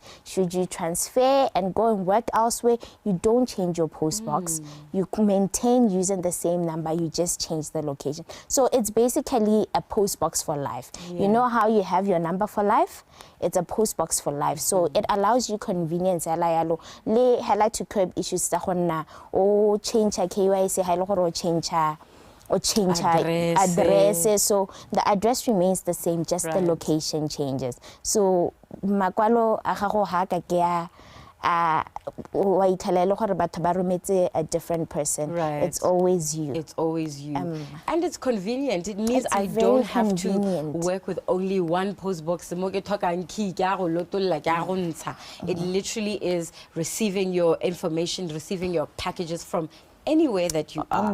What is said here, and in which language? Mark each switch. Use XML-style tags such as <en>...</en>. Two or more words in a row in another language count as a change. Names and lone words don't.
<en>Should you transfer and go and work elsewhere, you don't change your post box. You maintain using the same number, you just change the location. So it's basically a post box for life. You know how you have your number for life? It's a post box for life. So it allows you convenience.</en> <tn>Le hela</tn> <en>to curb issues</en> <tn>tsa gonna o change KYC ha ile gore o change address.</tn> <en>So the address remains the same, just the location changes.</en> <tn>So makwalo a gago ha ka ke a</tn> <en>different person. Right. It's always you. It's always you. And it's convenient. It means I don't have to work with only one post box. It literally is receiving your information, receiving your packages from anywhere that you are.</en>